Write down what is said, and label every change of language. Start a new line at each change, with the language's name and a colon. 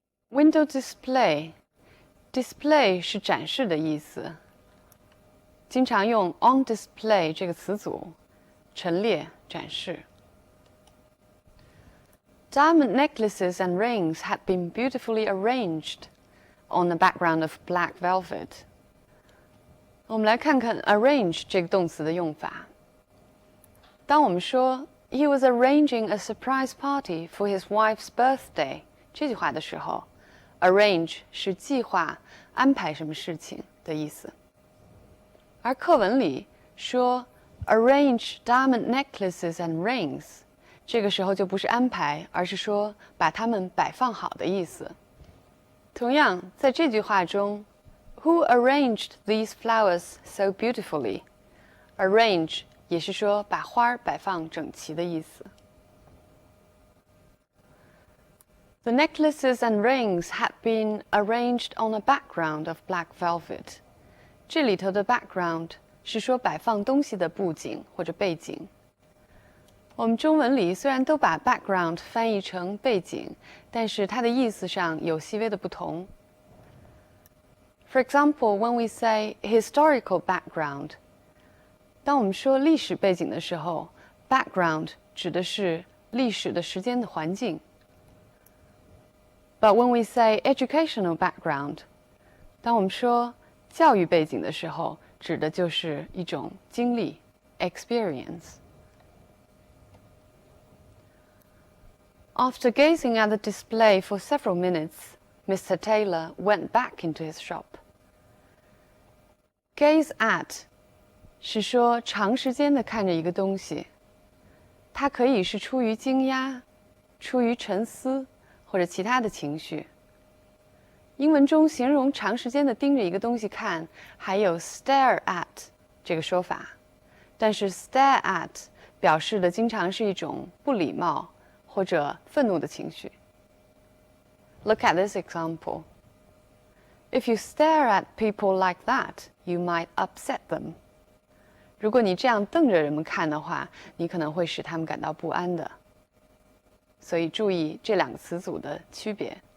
Chinese: Window display 是展示的意思，经常用 on display 这个词组，陈列展示。
English: Diamond necklaces and rings had been beautifully arranged on the background of black velvet.
Chinese: 我们来看看 arrange 这个动词的用法。当我们说
English: He was arranging a surprise party for his wife's birthday
Chinese: 这句话的时候 ，arrange 是计划、安排什么事情的意思。而课文里说
English: arrange diamond necklaces and rings，
Chinese: 这个时候就不是安排，而是说把它们摆放好的意思。同样，在这句话中
English: Who arranged these flowers so beautifully?
Chinese: Arrange 也是说把花摆放整齐的意思。
English: The necklaces and rings had been arranged on a background of black velvet.
Chinese: 这里头的 background 是说摆放东西的布景或者背景。我们中文里虽然都把 background 翻译成背景，但是它的意思上有细微的不同。
English: For example, when we say historical background,
Chinese: 当我们说历史背景的时候 ，background 指的是历史的时间的环境。
English: But when we say educational background,
Chinese: 当我们说教育背景的时候，指的就是一种经历 experience。
English: After gazing at the display for several minutes, Mr. Taylor went back into his shop.
Chinese: Gaze at 是说长时间的看着一个东西，它可以是出于惊讶、出于沉思或者其他的情绪。英文中形容长时间的盯着一个东西看，还有 stare at 这个说法，但是 stare at 表示的经常是一种不礼貌或者愤怒的情绪。
English: Look at this example. If you stare at people like that, you might upset them.
Chinese: 如果你这样瞪着人们看的话，你可能会使他们感到不安的。所以注意这两个词组的区别。